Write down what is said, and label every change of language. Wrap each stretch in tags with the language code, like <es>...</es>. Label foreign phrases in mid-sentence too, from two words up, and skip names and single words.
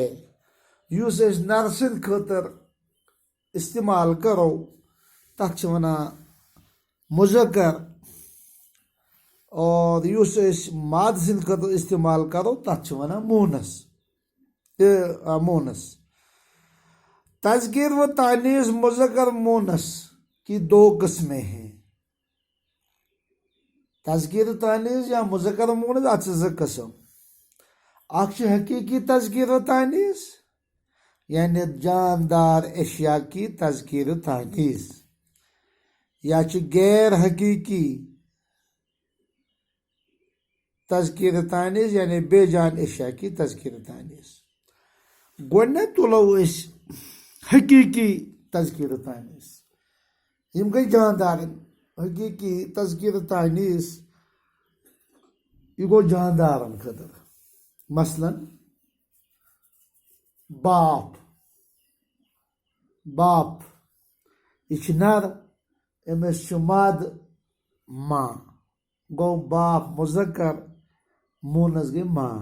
<ks>یوس اس نر سند خاطر استعمال کرو تک مذکر، اور یوس اس ماد سند خاطر استعمال کرو تک مونس۔</ks> <ur>تذکیر و تانیث مذکر مونس کی دو قسمیں ہیں۔</ur> <ks>تذکیر تانیث یا مذکر مونس اتھ زٕ قسم۔</ks> <ur>اکھ حقیقی تذکیر و تانیث یعنی جاندار اشیاء کی تذکیر و تانیث، یا غیر حقیقی تذکیر و تانیث یعنی بے جان اشیاء کی تذکیر و تانیث۔</ur> <ks>گۄڈنٮ۪تھ تُلو أسۍ حقیقی تذکیر و تانیث، یِم گٔے جاندارن۔ حقیقی تذکیر و تانیث یہ گو جاندارن خاطر، مثلاً باپ یہ نر، امس ماد ماں، گو باپ مذکر، مونس گئی ماں۔</ks>